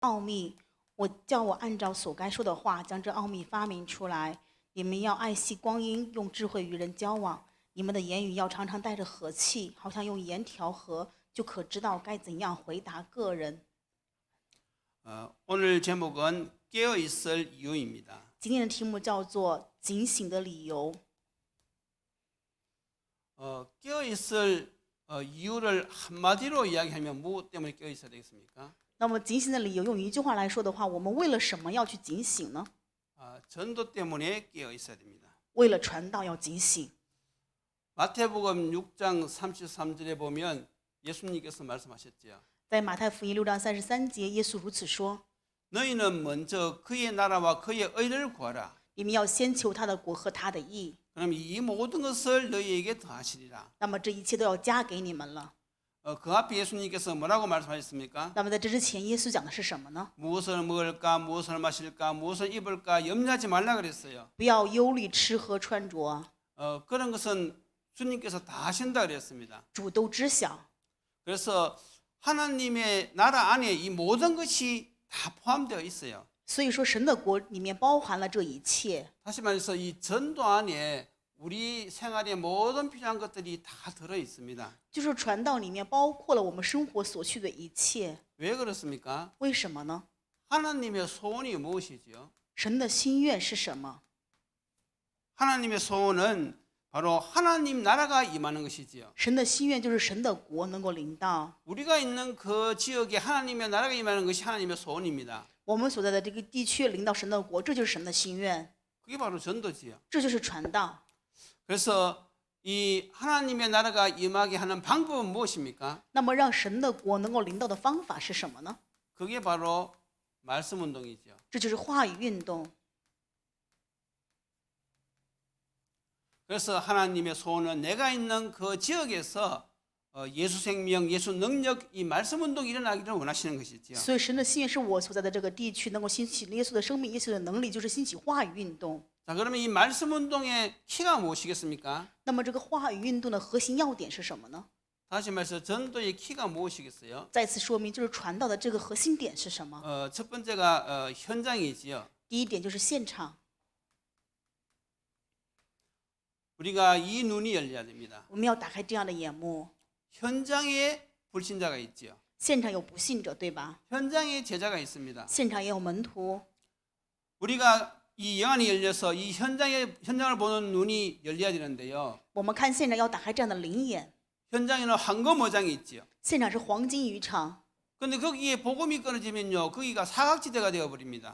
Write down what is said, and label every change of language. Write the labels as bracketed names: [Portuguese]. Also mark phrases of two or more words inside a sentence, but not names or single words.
[Chinese] 奥秘，叫我按照所该说的话，将这奥秘发明出来。你们要爱惜光阴，用智慧与人交往。你们的言语要常常帶着和气，好像用盐调和，就可知道该怎样回答个人。 [Korean] 오늘 제목은 깨어 있을 이유입니다. [Chinese] 今天的题目叫做警醒的理由。 [Korean] 깨어 있을 이유를 한마디로 이야기하면 무엇 때문에 깨어 있어야 되겠습니까? [Chinese] 那么警醒的理由用一句话来说的话，我们为了什么要去警醒呢？ [Korean] 전도 때문에 깨어 있어야 됩니다. [Chinese] 为了传道要警醒。 [Korean] 마태복음 6장 33절에 보면 예수님께서 말씀하셨지요. [Chinese] 在马太福音6章33节，耶稣如此说： [Korean] 너희는 먼저 그의 나라와 그의 의를 구하라. [Chinese] 你们要先求他的国和他的义， [Korean] 그럼 이 모든 것을 너희에게 더하시리라. [Chinese] 那么这一切都要加给你们了。 [Korean] 그 앞에 예수님께서 뭐라고 말씀하셨습니까? [Chinese] 那么在这之前，耶稣讲的是什么呢？ [Korean] 무엇을 먹을까, 무엇을 마실까, 무엇을 입을까 염려하지 말라 그랬어요. [Chinese] 不要忧虑吃喝穿着， [Korean] 그런 것은 주님께서 다 하신다 그랬습니다. [Chinese] 主都知晓。 [Korean] 그래서 하나님의 나라 안에 이 모든 것이 다 포함되어 있어요. [Chinese] 所以说，神的国里面包含了这一切。 [Korean] 다시 말해서 이 전도 안에 우리 생활의 모든 필요한 것들이 다 들어 있습니다. [Chinese] 就是传道里面包括了我们生活所需的一切。 [Korean] 왜 그렇습니까? [Chinese] 为什么呢？ [Korean] 하나님의 소원이 무엇이지요? [Chinese] 神的心愿是什么？ [Korean] 하나님의 소원은 바로 하나님 나라가 임하는 것이지요. [Chinese] 神的心愿就是神的国能够临到 [Korean] 우리가 있는 그 지역에 하나님의 나라가 임하는 것이 하나님의 소원입니다. [Chinese] 我们所在的这个地区，临到神的国，这就是神的心愿， [Korean] 그게 바로 전도지요. [Chinese] 这就是传道。 [Korean] 그래서 이 하나님의 나라가 임하게 하는 방법은 무엇입니까? [Chinese] 那么让神的国能够临到的方法是什么呢？ [Korean] 그게 바로 말씀 운동이죠. [Chinese] 这就是话语运动。 [Korean] 그래서 하나님의 소원은 내가 있는 그 지역에서 예수 생명, 예수 능력 이 말씀 운동이 일어나기를 원하시는 것이지요. [Chinese] 所以神的心愿是我所在的这个地区能够兴起耶稣的生命，耶稣的能力，就是兴起话语运动。 [Korean] 자, 그러면 이 말씀 운동의 키가 무엇이겠습니까? [Chinese] 那么这个话语运动的核心要点是什么呢？ [Korean] 다시 말해서 전도의 키가 무엇이겠어요? [Chinese] 再次说明，就是传道的这个核心点是什么？ [Korean] 첫 번째가 현장이지요. [Chinese] 第一点就是现场， [Korean] 우리가 이 눈이 열려야 됩니다. [Chinese] 我们要打开这样的眼目。 [Korean] 현장에 불신자가 있지요. [Chinese] 现场有不信者，对吧？ [Korean] 현장에 제자가 있습니다. [Chinese] 现场也有门徒。 [Korean] 우리가 이 영안이 열려서 이 현장을 보는 눈이 열려야 되는데요. [Chinese] 我们看现场要打开这样的灵眼。 [Korean] 현장에는 황금어장이 있지요. [Chinese] 现场是黄金渔场， [Korean] 그런데 거기에 복음이 끊어지면요, 거기가 사각지대가 되어버립니다.